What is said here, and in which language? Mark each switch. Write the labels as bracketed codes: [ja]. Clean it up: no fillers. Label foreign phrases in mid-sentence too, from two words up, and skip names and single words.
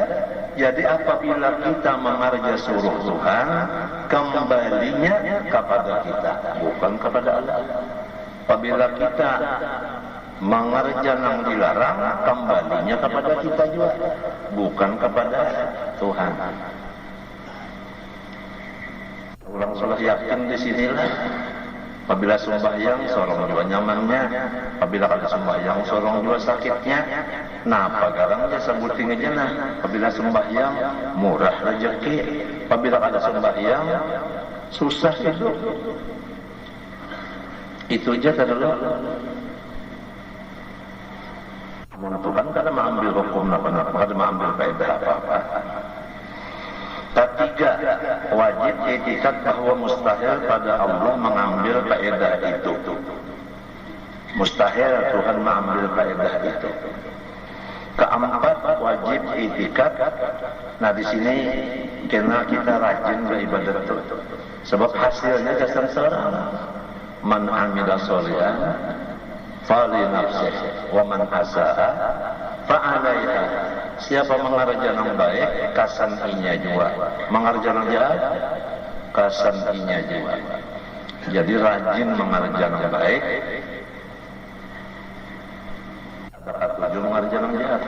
[id] Jadi apabila kita mengarja suruh Tuhan, kembalinya kepada kita, bukan kepada Allah. Apabila kita mengerja yang dilarang, kembalinya kepada kita juga, bukan kepada Tuhan. Ulang sudah yakin di sinilah. Apabila sembahyang sorong juga nyamannya, apabila kada sembahyang sorong juga sakitnya. Nah, pagarang dia sebutin aja nah. Apabila sembahyang murah rezeki, apabila kada sembahyang susah hidup. Itu aja dulu. Tuhan kada mengambil hukum apa-apa, kada mengambil faedah apa-apa. Ketiga, wajib i'tikad bahwa mustahil pada Allah mengambil faedah itu. Mustahil Tuhan mengambil faedah itu. Keempat, wajib i'tikad. Nah di sini kena kita rajin beribadat itu. Sebab hasilnya dasar seorang. [ar] من عمل صالحا فلنفسه ومن أساء فعليها. [id] Siapa mengerjakan yang baik, kasan inya juga. Mengerjakan yang jahat, kasan inya juga. Jadi rajin mengerjakan yang baik. Ada tujuh mengerjakan yang jahat.